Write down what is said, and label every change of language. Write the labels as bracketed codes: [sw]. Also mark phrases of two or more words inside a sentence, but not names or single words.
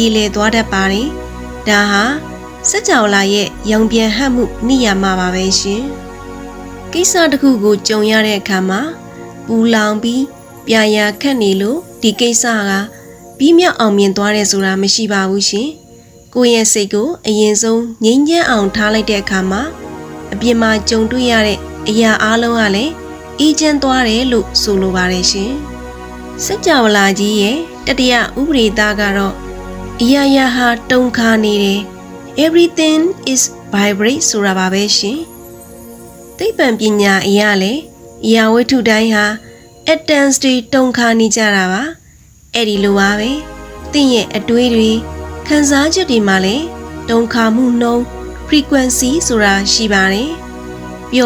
[my] လည်သွားတတ်ပါတယ်ဒါဟာစကြဝဠာရဲ့ရောင်ပြန်ဟပ်မှုနိယာမပါပဲရှင်ကိစ္စတစ်ခုကိုကြုံရတဲ့အခါမှာပူလောင်ပြီးပြာရာခတ်နေလို့ဒီကိစ္စကပြီးမြောက်အောင်မြင်သွားတယ်ဆိုတာမရှိပါဘူးရှင်ကိုယ့်ရဲ့စိတ်ကိုအရင်ဆုံးငြိမ်းချမ်းအောင်ထားလိုက်တဲ့အခါမှာအပြင်မှာကြုံတွေ့ရတဲ့အရာအလုံးကလည်းအေးချမ်းသွားတယ်လို့ဆိုလိုပါတယ်ရှင်စ ကြဝဠာကြီးရဲ့တတိယဥပဒေသားကတော့အရာရာဟာတုန်ခါနေတယ် [en] everything is vibrate [my] ဆိုတာပါပဲရှင်သိပ္ပံပညာအရာလည်းအရာဝတ္ထုတိုင်းဟာ atoms တွေတုန်ခါနေကြတာပါအဲ့ဒီလိုပါပဲသင်ရဲ့အတွေးတွေခံစားချက်တွေမှာလည်းတုန်ခါမှုနှုန်း frequency ဆိုတာရှိပါတယ်ပျော်